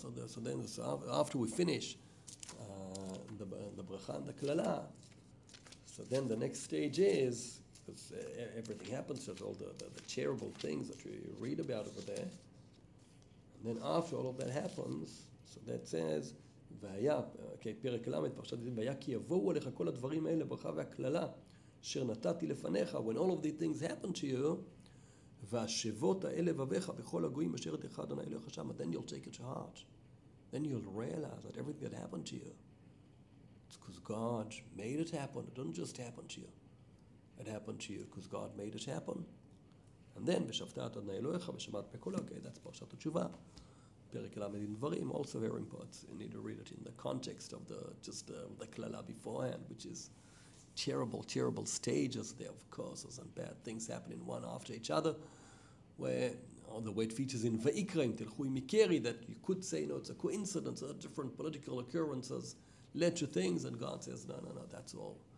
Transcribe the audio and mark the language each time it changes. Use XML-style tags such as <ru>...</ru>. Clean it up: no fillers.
<en>So then after we finish the Bracha and the Klala, so then the next stage is, because everything happens, there's all the terrible things that you read about over there. And then after all of that happens, so that says,</en> <he>והיה, פרק ל', פרשת דברים, והיה כי יבואו עליך כל הדברים האלה, ברכה והקללה, אשר נתתי לפניך, when all of these things happen to you, והשבות האלה לבביך בכל הגויים אשר ידיך אדוני אלוהיך שם, then you'll take it to heart.</he> <en>Then you'll realize that everything that happened to you, it's because God made it happen. It didn't just happen to you. It happened to you because God made it happen. And then, ושפטת אדוני אלוהיך ושמעת בקולו, okay, that's פרשת התשובה. פרק ל' דברים, also very important. You need to read it in the context of the קללה beforehand, which is terrible stages there, of course, and bad things happening one after each other, where the way it features in Vayikra, in Telchui Mikeri, that you could say, no, it's a coincidence, different political occurrences led to things, and God says, no, that's all.</en>